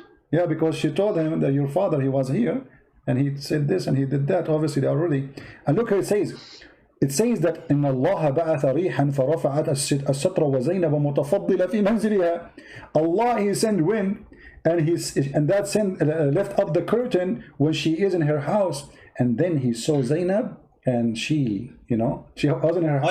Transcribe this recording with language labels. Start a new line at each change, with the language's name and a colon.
English: Yeah, because she told him that your father, he was here, and he said this and he did that. Obviously they already. And look how it says that
Arabic: إن الله بعث ريحا فرفعت الستر وزينب متفضلة في منزلها.
English: Allah, he sent wind, and that sent left up the curtain when she is in her house, and then he saw Zainab, and she, you know, she was in her house.